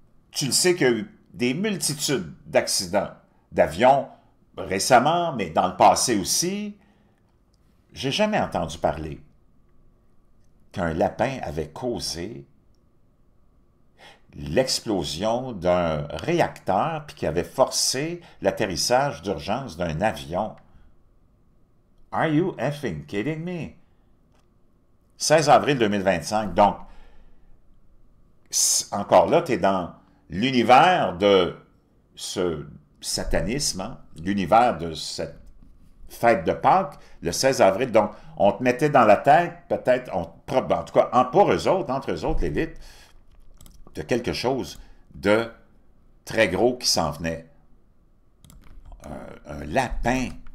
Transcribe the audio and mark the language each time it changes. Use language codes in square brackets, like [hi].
[fr] Tu le sais qu'il y a eu des multitudes d'accidents d'avions récemment, mais dans le passé aussi. J'ai jamais entendu parler qu'un lapin avait causé l'explosion d'un réacteur puis qui avait forcé l'atterrissage d'urgence d'un avion. [en] Are you effing kidding me? [fr] 16 avril 2025. Donc, encore là, tu es dans l'univers de ce satanisme, hein, l'univers de cette fête de Pâques, le 16 avril. Donc, on te mettait dans la tête, peut-être, en tout cas, pour eux autres, entre eux autres, l'élite, de quelque chose de très gros qui s'en venait. Un lapin.